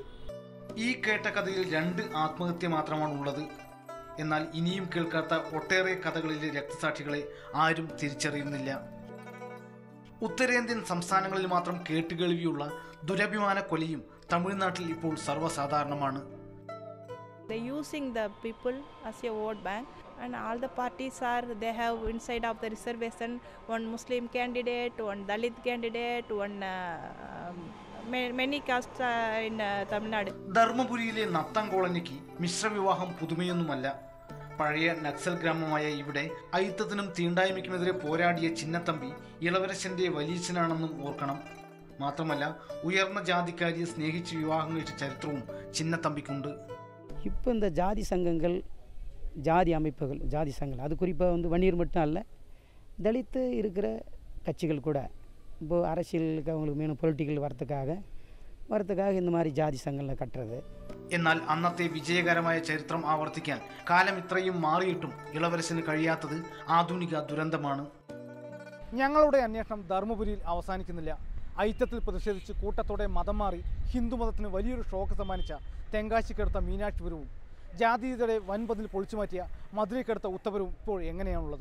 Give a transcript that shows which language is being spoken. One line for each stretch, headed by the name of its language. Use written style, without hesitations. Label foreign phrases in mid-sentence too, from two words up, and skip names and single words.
Malayalam: ഈ കേട്ട കഥയിൽ 2 ആത്മഹത്യ മാത്രമാണ് ഉള്ളത്. എന്നാൽ ഇനിയും കേൾക്കാത്ത ഒട്ടേറെ കഥകളിലെ രക്തസാക്ഷികളെ ആരും തിരിച്ചറിയുന്നില്ല. ഉത്തരേന്ത്യൻ സംസ്ഥാനങ്ങളിൽ മാത്രം കേട്ടുകേൾവിയുള്ള ദുരഭിമാന കൊലയും തമിഴ്നാട്ടിൽ ഇപ്പോൾ സർവ്വസാധാരണമാണ്.
English: They using the people as a vote bank, and all the parties they have inside of the reservation one Muslim candidate, one Dalit candidate, one many castes in Tamil Nadu.
Malayalam: ധർമ്മപുരിയിലെ നത്തം കോളനിക്ക് മിശ്രവിവാഹം പുതുമയൊന്നുമല്ല. പഴയ നക്സൽ ഗ്രാമമായ ഇവിടെ അയിത്തത്തിനും തീണ്ടായ്മയ്ക്കുമെതിരെ പോരാടിയ ചിന്നത്തമ്പി ഇളവരശൻ്റെ വലിയച്ഛനാണെന്നും ഓർക്കണം. മാത്രമല്ല ഉയർന്ന ജാതിക്കാരിയെ സ്നേഹിച്ച് വിവാഹം കഴിച്ച ചരിത്രവും ചിന്നത്തമ്പിക്കുണ്ട്.
Tamil: இப்போ இந்த ஜாதி சங்கங்கள் ஜாதி அமைப்புகள் ஜாதி சங்கங்கள் அது குறிப்பாக வந்து வன்னியர் மட்டும் அல்ல, தலித்து இருக்கிற கட்சிகள் கூட இப்போது அரசியலுக்கு அவங்களுக்கு மீண்டும் பொலிட்டிக்கல் வரத்துக்காக இந்த மாதிரி ஜாதி சங்கங்களை கட்டுறது.
Malayalam: എന്നാൽ അന്നത്തെ വിജയകരമായ ചരിത്രം ആവർത്തിക്കാൻ കാലം ഇത്രയും മാറിയിട്ടും ഇളവരശന് കഴിയാത്തത് ആധുനിക ദുരന്തമാണ്. ഞങ്ങളുടെ അന്വേഷണം ധർമ്മപുരിയിൽ അവസാനിക്കുന്നില്ല. ഐത്തത്തിൽ പ്രതിഷേധിച്ച് കൂട്ടത്തോടെ മതം മാറി ഹിന്ദുമതത്തിന് വലിയൊരു ഷോക്ക് സമ്മാനിച്ച തെങ്കാശിക്കടുത്ത മീനാക്ഷിപുരവും ജാതീയതയുടെ വൻപതിൽ പൊളിച്ചുമാറ്റിയ മധുരയ്ക്കടുത്ത ഉത്തപുരവും ഇപ്പോൾ എങ്ങനെയാണുള്ളത്?